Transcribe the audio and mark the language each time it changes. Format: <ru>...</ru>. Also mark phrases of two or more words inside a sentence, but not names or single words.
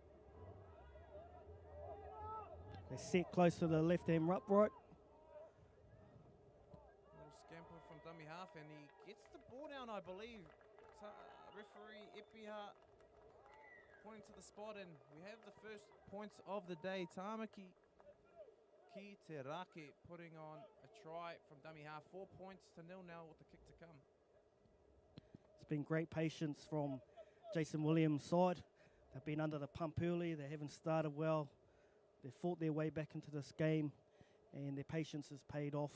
<en>They sit close to the left-hand upright. Little scamper from dummy half, and he gets the ball down, I believe. Referee Ipiha pointing to the spot, and we have the first points of the day. Tāmaki ki Rawhiti putting on a try from dummy half. 4 points to 0 now with the kick to come. It's been great patience from Jason Williams' side. They've been under the pump early. They haven't started well. They've fought their way back into this game, and their patience has paid off.</en>